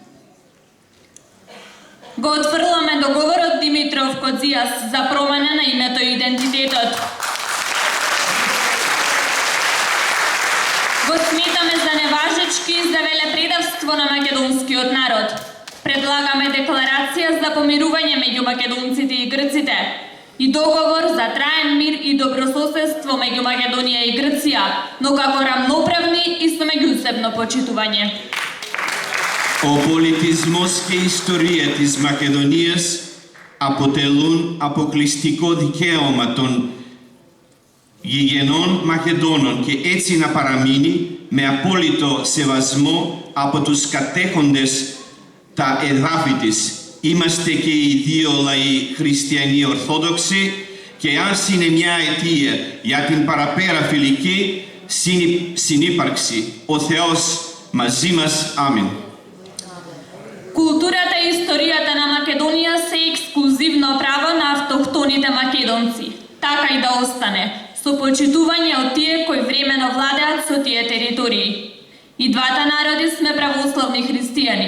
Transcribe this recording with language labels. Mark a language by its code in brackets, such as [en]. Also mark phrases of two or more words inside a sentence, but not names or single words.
[mk] Го отфрламе договорот Димитров Кодзијас за промена на името и идентитетот. Го сметаме за неважечки за велепредавство на македонскиот народ. Предлагаме декларација за помирување меѓу македонците и грците и договор за траен мир и добрососедство меѓу Македонија и Грција, но како рамноправни и со меѓусебно почитување. [el] Ο πολιτισμός και η ιστορία της Μακεδονίας αποτελούν αποκλειστικό δικαίωμα των γηγενών Μακεδόνων και έτσι να παραμείνει με απόλυτο σεβασμό από τους κατέχοντες τα εδάφη της. Είμαστε και οι δύο λαοί χριστιανοί Ορθόδοξοι και ας είναι μια αιτία για την παραπέρα φιλική συνύπαρξη. Ο Θεός μαζί μας. Αμήν. [mk] Културата и историјата на Македонија се ексклузивно право на автохтоните македонци, така и да остане, со почитување од тие кои времено владеат со тие територии. И двата народи сме православни христијани.